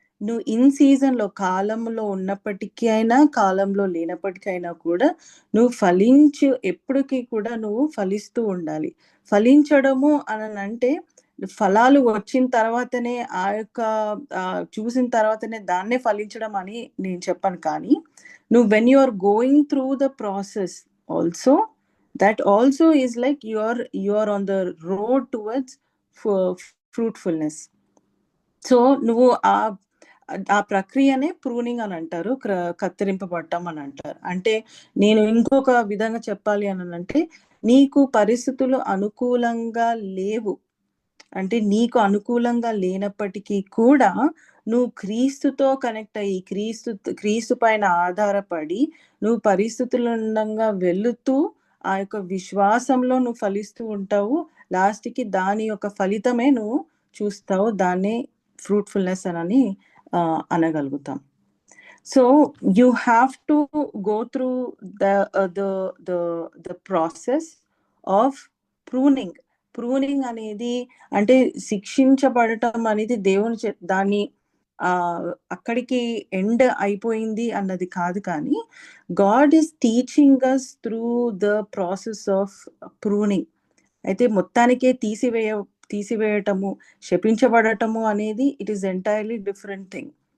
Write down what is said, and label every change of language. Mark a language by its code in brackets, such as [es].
[te] నువ్వు in season లో, కాలంలో ఉన్నప్పటికీ అయినా, కాలంలో లేనప్పటికైనా కూడా నువ్వు ఎప్పటికీ కూడా నువ్వు ఫలిస్తూ ఉండాలి. ఫలించడము అని అంటే ఫలాలు వచ్చిన తర్వాతనే ఆ యొక్క చూసిన తర్వాతనే దాన్నే ఫలించడం అని నేను చెప్పను. కానీ నువ్వు [en] When you are going through the process also, that also is like you are on the road towards fruitfulness. [te] So నువ్వు ఆ ప్రక్రియనే ప్రూనింగ్ అని అంటారు, కత్తిరింపబడటం అని అంటారు. అంటే నేను ఇంకొక విధంగా చెప్పాలి అని అంటే నీకు పరిస్థితులు అనుకూలంగా లేవు అంటే నీకు అనుకూలంగా లేనప్పటికీ కూడా నువ్వు క్రీస్తుతో కనెక్ట్ అయ్యి క్రీస్తు పైన ఆధారపడి నువ్వు పరిస్థితులంగా వెళుతూ ఆ యొక్క విశ్వాసంలో నువ్వు ఫలిస్తూ ఉంటావు. లాస్ట్కి దాని యొక్క ఫలితమే నువ్వు చూస్తావు. దాన్నే ఫ్రూట్ఫుల్నెస్ అని అనగలుగుతాం. [en] So you have to go through the process of pruning. [te] Pruning అనేది అంటే శిక్షించబడటం అనేది దేవుని దాన్ని అక్కడికి ఎండ్ అయిపోయింది అన్నది కాదు, కానీ [en] God is teaching us through the process of pruning. [te] అయితే మొత్తానికే తీసివేయటము, శపించబడటము అనేది [en] It is entirely different thing.